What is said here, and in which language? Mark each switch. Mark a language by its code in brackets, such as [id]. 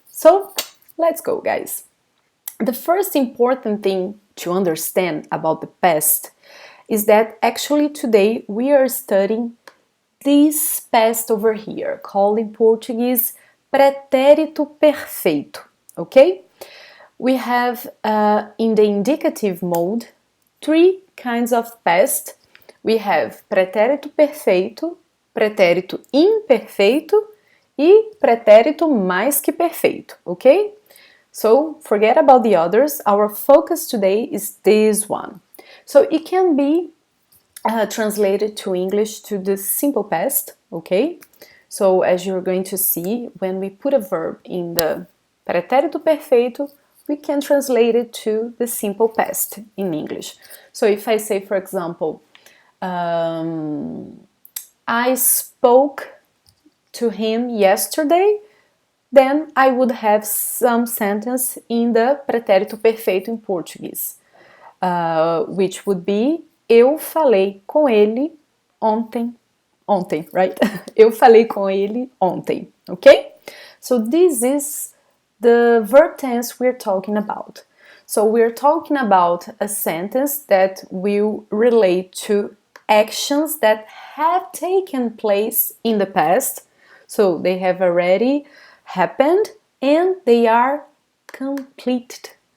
[en] So let's go, guys. The first important thing to understand about the past is that actually today we are studying this past over here, called in Portuguese pretérito perfeito, okay? We have in the indicative mode 3 kinds of past. We have pretérito perfeito, pretérito imperfeito e pretérito mais que perfeito, okay? So forget about the others. Our focus today is this one. So it can be translated to English to the simple past, okay? So as you're going to see, when we put a verb in the pretérito perfeito, we can translate it to the simple past in English. So if I say, for example, I spoke to him yesterday, then I would have some sentence in the pretérito perfeito in Portuguese, which would be [pt] eu falei com ele ontem, [en] right? [pt] Eu falei com ele ontem, okay? [en] So this is the verb tense we're talking about. So we're talking about a sentence that will relate to actions that have taken place in the past. So they have already happened and they are completed.